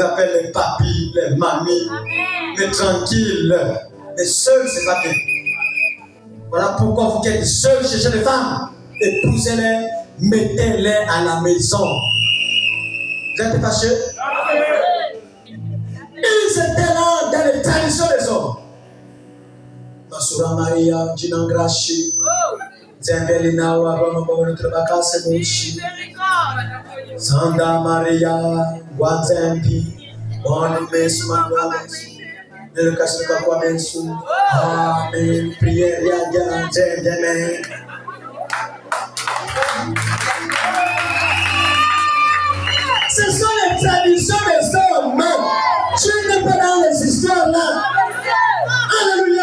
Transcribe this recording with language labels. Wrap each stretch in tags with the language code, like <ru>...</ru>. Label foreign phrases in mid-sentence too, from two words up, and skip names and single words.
<fr>On vous appelle les papis, les mamies, mais tranquille. Mais seul, c'est pas bien. Voilà pourquoi vous qui êtes seuls, cherchez des femmes. Épousez-les, mettez-les à la maison. Vous êtes fâchés? Ils étaient là dans les traditions des hommes. Masura Maria, Jinangrashi, Zembelina, Wabama, Trebakase Mushi, Sanda Maria, Wazempi, Bonne Mesmagrames, Nelkasuka Kwamensu, Amen, prière, Yadia, Zembeme. Ce sont les traditions des hommes. Tu n'es pas dans les histoires là. Alléluia.</fr>